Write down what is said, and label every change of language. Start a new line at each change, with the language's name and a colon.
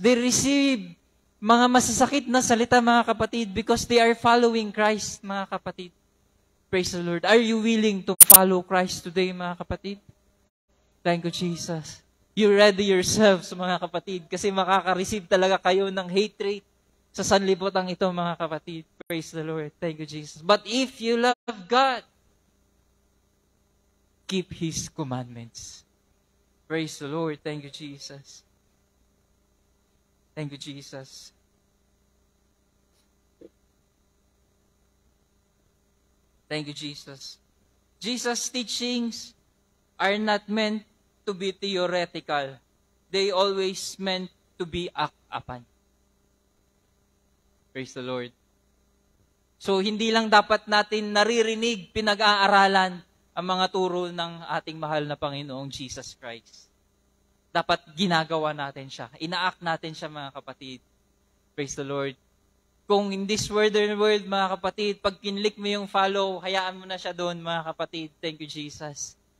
English: They receive
Filipino: mga masasakit na salita, mga kapatid,
English: because they are following Christ, mga kapatid. Praise the Lord. Are you willing to follow Christ today,
Filipino: mga kapatid?
English: Thank you, Jesus. You ready yourselves,
Filipino: mga kapatid, kasi makaka-receive talaga kayo ng hatred sa sanlibutan ito, mga kapatid.
English: Praise the Lord. Thank you, Jesus. But if you love God, keep His commandments. Praise the Lord. Thank you, Jesus. Thank you, Jesus. Thank you, Jesus. Jesus' teachings are not meant to be theoretical. They always meant to be act upon. Praise the Lord.
Filipino: So, hindi lang dapat natin naririnig, pinag-aaralan ang mga turo ng ating mahal na Panginoong Jesus Christ. Dapat ginagawa natin siya. Ina-act natin siya, mga kapatid.
English: Praise the Lord.
Filipino: Kung
English: in this world,
Filipino: mga kapatid, pag kinlik mo yung follow, hayaan mo na siya doon, mga kapatid.
English: Thank you, Jesus.